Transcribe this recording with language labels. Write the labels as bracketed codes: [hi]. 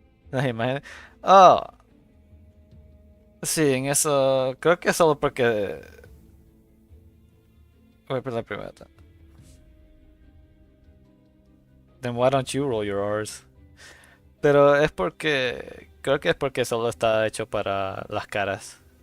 [es] Las imágenes. Oh, Sí, en eso creo que solo porque voy por la primera. [en] Then why don't you roll your R's? [es] Pero es porque creo que es porque solo está hecho para las caras.